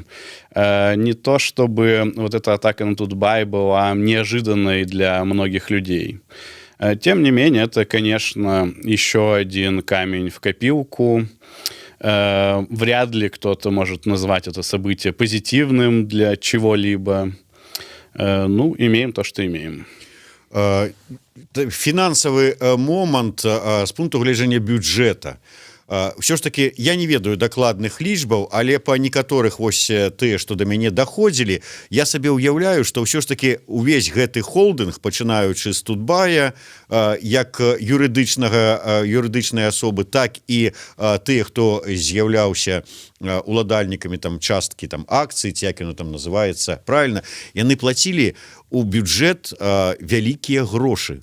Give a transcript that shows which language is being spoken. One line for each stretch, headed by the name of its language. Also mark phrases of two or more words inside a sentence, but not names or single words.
Russian: Не то, чтобы вот эта атака на Тутбай была неожиданной для многих людей. Тем не менее, это, конечно, еще один камень в копилку. Вряд ли кто-то может назвать это событие позитивным для чего-либо. Ну, имеем то, что имеем.
Belarusian: Фінансавы момант з пункту гледжання бюджэта. Ўсё ж таки я не ведаю дакладных лічбаў, але па некаторых вось тыя, што да мяне даходзілі, я сабе ўяўляю, што ўсё ж таки увесь гэты холдынг, пачынаючы з Тутбая, як юрыдычнай асобы, так і тыя, хто з'яўляўся уладальнікамі там часткі там акцый, ці як яно там называецца, правильно, яны плацілі у бюджэт вялікія грошы.